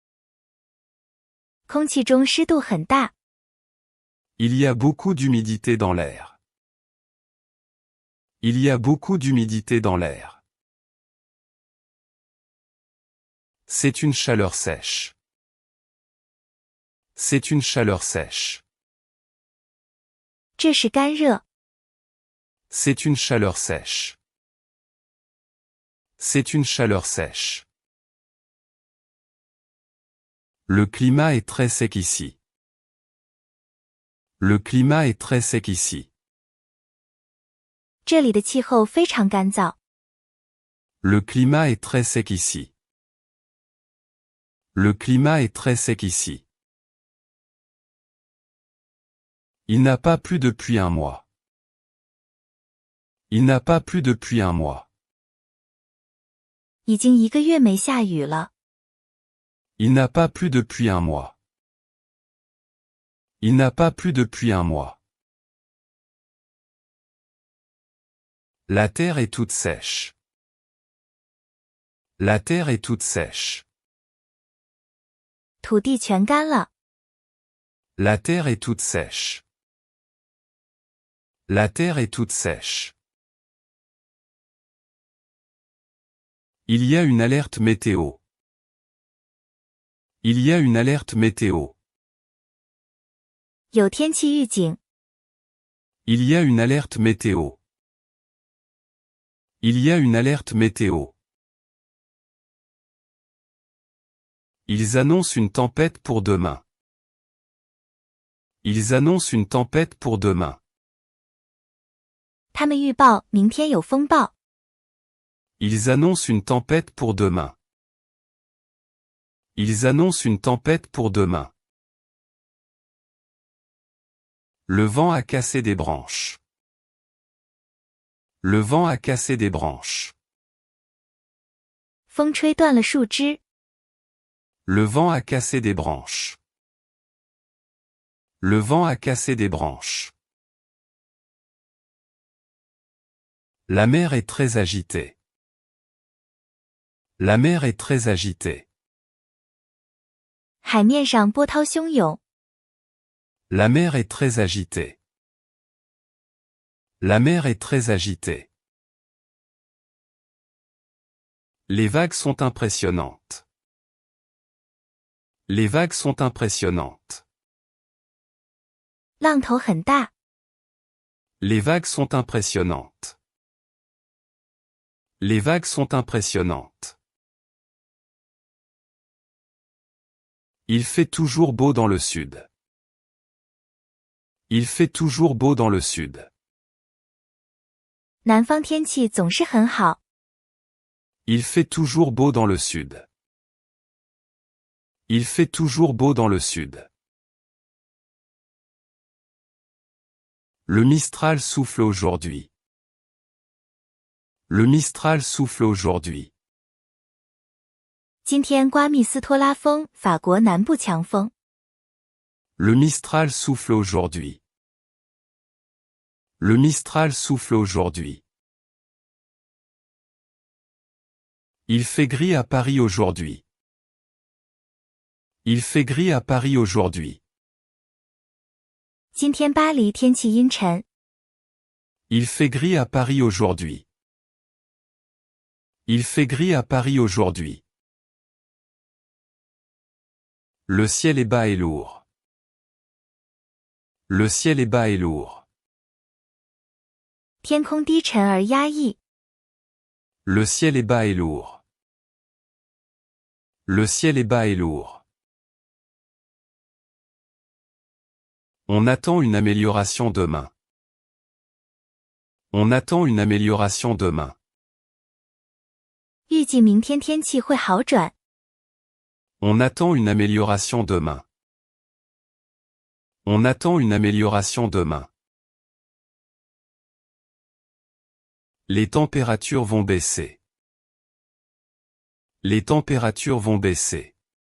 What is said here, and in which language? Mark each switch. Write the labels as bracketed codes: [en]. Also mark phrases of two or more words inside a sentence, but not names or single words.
[zh] 空气中湿度很大。 [fr] Il y a beaucoup d'humidité dans l'air. Il y a beaucoup d'humidité dans l'air. C'est une chaleur sèche. C'est une chaleur sèche. [zh] 这是干热。 [fr] C'est une chaleur sèche. C'est une chaleur sèche. Le climat est très sec ici. Le climat est très sec ici. [zh] 这里的气候非常干燥。 [fr] Le climat est très sec ici. Le climat est très sec ici. Il n'a pas plu depuis un mois. Il n'a pas plu depuis un mois. [zh] 已经1个月没下雨了。 [fr] Il n'a pas plu depuis un mois. Il n'a pas plu depuis un mois. La terre est toute sèche. La terre est toute sèche. [zh] 土地全干了。 [fr] La terre est toute sèche. La terre est toute sèche. Il y a une alerte météo. Il y a une alerte météo. [zh] 有天气预警。 [fr] Il y a une alerte météo. Il y a une alerte météo. Ils annoncent une tempête pour demain. Ils annoncent une tempête pour demain. [zh] 他们预报明天有风暴。 [fr] Ils annoncent une tempête pour demain. Ils annoncent une tempête pour demain. Le vent a cassé des branches. Le vent a cassé des branches. [zh] 风吹断了树枝。 [fr] Le vent a cassé des branches. Le vent a cassé des branches. La mer est très agitée. La mer est très agitée. [zh] 海面上波涛汹涌。 [fr] La mer est très agitée. La mer est très agitée. Les vagues sont impressionnantes. Les vagues sont impressionnantes. [zh] 浪头很大。 [fr] Les vagues sont impressionnantes. Les vagues sont impressionnantes. Il fait toujours beau dans le sud. Il fait toujours beau dans le sud. [zh] 南方天气总是很好。 [fr] Il fait toujours beau dans le sud. Il fait toujours beau dans le sud. Le Mistral souffle aujourd'hui. Le Mistral souffle aujourd'hui. [zh] 今天刮密斯托拉风，法国南部强风。 [fr] Le Mistral souffle aujourd'hui. Le Mistral souffle aujourd'hui. Il fait gris à Paris aujourd'hui. Il fait gris à Paris aujourd'hui. [zh] 今天巴黎天气阴沉。 [fr] Il fait gris à Paris aujourd'hui. Il fait gris à Paris aujourd'hui. Le ciel est bas et lourd. Le ciel est bas et lourd. [zh] 天空低沉而压抑。 [fr] Le ciel est bas et lourd. Le ciel est bas et lourd. On attend une amélioration demain. On attend une amélioration demain. [zh] 预计明天天气会好转。 [fr] On attend une amélioration demain. On attend une amélioration demain. Les températures vont baisser. Les températures vont baisser.